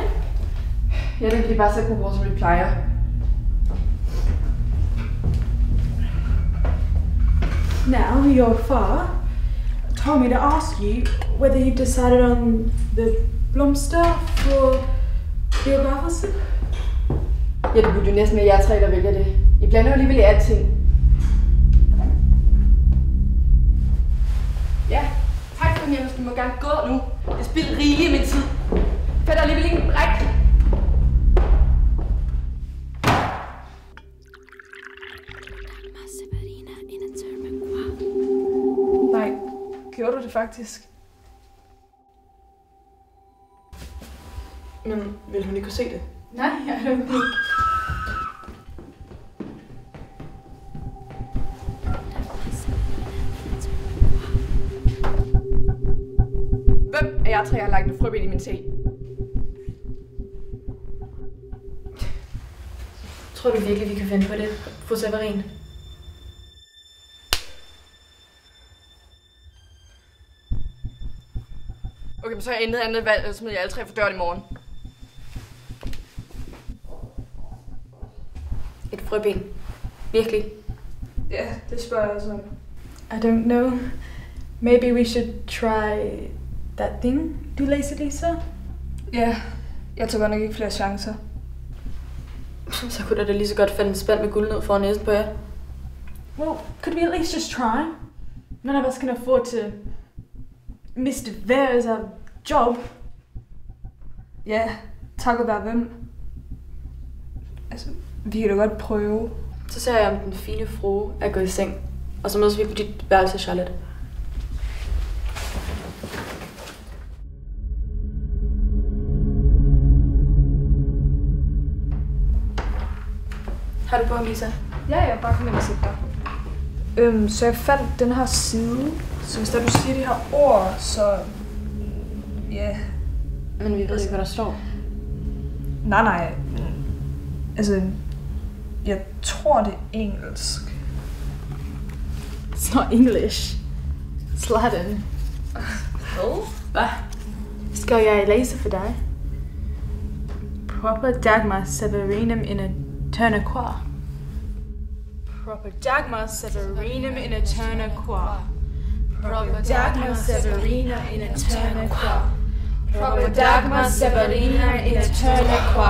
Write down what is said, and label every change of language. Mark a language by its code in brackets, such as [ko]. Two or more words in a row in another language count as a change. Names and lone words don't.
[da] Ja, den kan de bare sætte på vores som vi plejer. [en] Now, your father told me to ask you whether you've decided on the [da] blomster for biografen. Ja, det burde jo næsten være jer tre, der vælger det. I blander jo alligevel i alting. Ja, tak for den, Jens. Du må gerne gå nu. Jeg spilder rigeligt min tid. For der er alligevel ikke en bræk. Nej, gjorde du det faktisk? Men vil hun ikke kunne se det? Nej, jeg [en] don't think. [da] Hvem af jer tre har lagt et frøben i min te? Tror du virkelig, vi kan finde på det, fru Severin? Okay, men så har jeg intet andet valg, ellers smider jeg alle tre for døren i morgen. Et frøben. Virkelig? Ja, det spørger jeg så. [en] I don't know. Maybe we should try that thing [da] du læser, [en] Lisa? [da] Ja, jeg tager godt nok ikke flere chancer. Så kunne der da lige så godt falde en spand med guld ned foran næsen på jer. [en] Well, could we at least just try? None of us can afford to miss Veras job. [da] Ja, takket være hvem? Altså, vi kan da godt prøve. Så ser jeg, om den fine frue er gået i seng. Og så mødes vi på dit værelse, Charlotte. Har du på, Lisa? Ja, jeg bare kom ind og sætte dig. Så jeg fandt den her side. Så hvis der du siger de her ord, så... Ja. Men vi ved ikke, hvad der står. Nej. Men, altså... Jeg tror, det er engelsk. [en] It's not English. It's Latin. [da] Hvad? Skal jeg læse for dig? [la] Proper Dagmar Severinum in eterna qua. Proper Dagmar Severinum in eterna qua. Proper Dagmar Severina in eterna qua. Proper Dagmar Severina in eterna qua.